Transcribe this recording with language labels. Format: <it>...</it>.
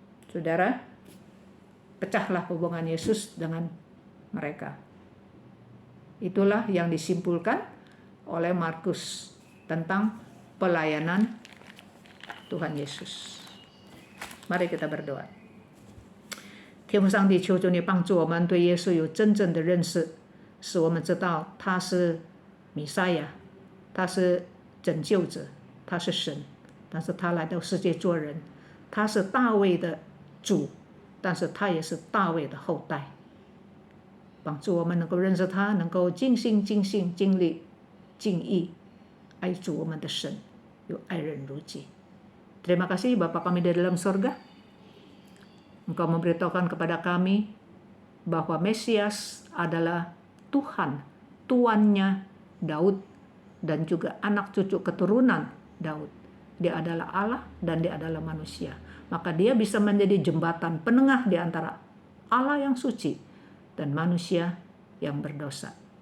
<id>Saudara, pecahlah hubungan Yesus dengan mereka. Itulah yang disimpulkan oleh Markus tentang pelayanan Tuhan Yesus. Mari kita berdoa.</id> <zh>天父上帝，求主你帮助我们对耶稣有真正的认识，使我们知道他是弥赛亚，他是拯救者，他是神，但是他来到世界做人，他是大卫的主，但是他也是大卫的后代。帮助我们能够认识他，能够尽心尽性尽力尽意爱主我们的神，有爱人如己。</zh> <id>Terima kasih Bapa kami di dalam sorga, Engkau memberitahukan kepada kami bahwa Mesias adalah Tuhan, tuannya Daud, dan juga anak cucu keturunan Daud. Dia adalah Allah dan dia adalah manusia. Maka dia bisa menjadi jembatan penengah di antara Allah yang suci dan manusia yang berdosa.</id>